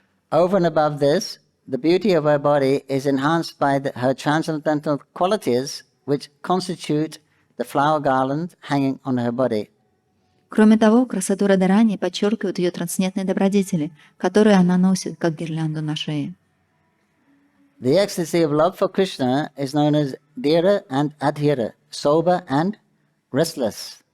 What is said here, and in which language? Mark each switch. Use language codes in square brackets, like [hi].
[en] Over and above this, the beauty of her body is enhanced by her transcendental qualities, which constitute the flower garland hanging on her body. [ru] Кроме того, красоту Радхарани подчеркивают ее трансцендентные добродетели, которые она носит, как гирлянду на шее. [en] The ecstasy of love for Krishna is known as dhira and adhira, sober and restless.